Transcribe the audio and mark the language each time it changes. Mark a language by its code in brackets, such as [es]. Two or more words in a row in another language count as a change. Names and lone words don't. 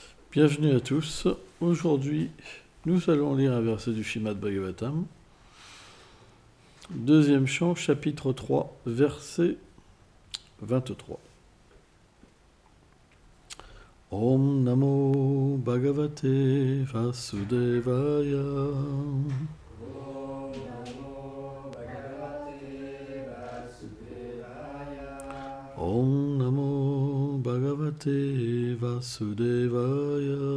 [fr] Bienvenue à tous. Aujourd'hui, nous allons lire un verset du Srimad Bhagavatam. Deuxième chant, chapitre 3, verset 23. [sa] ॐ नमो भगवते वासुदेवाय. ॐ नमो भगवते वासुदेवाय.